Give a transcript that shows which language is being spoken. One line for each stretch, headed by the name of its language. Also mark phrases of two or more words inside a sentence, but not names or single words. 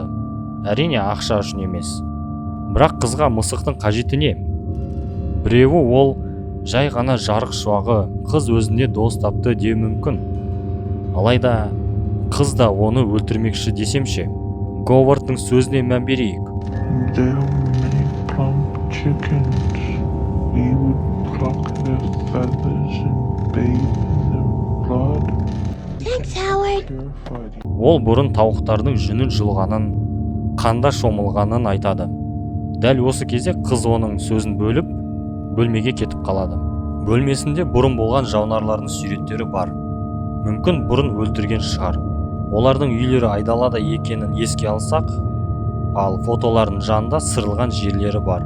Kazakh: Әрине ақша үшін емес. Бірақ қызға мысықтың қажеті не? Біреуі ол жай ғана жарық шуағы, қыз өзіне дос тапты деу мүмкін. Алайда қыз да оны өлтірмекші десемше. Говардтың сөзіне мән берейік.
English: There were many plump chickens. We would pluck their feathers and bathe in their blood. Thanks, Howard. Purified.
Kazakh: Ол бұрын тауықтардың жүнін жұлғанын, қанда шомылғанын айтады. Дәл осы кезде қыз оның сөзін бөліп, бөлмеге кетіп қалады. Бөлмесінде бұрын болған жануарлардың суреттері бар. Мүмкін бұрын өлтірген шығар. Олардың үйлері айдалада екенін еске алсақ, ал фотолардың жанында сырылған жерлері бар.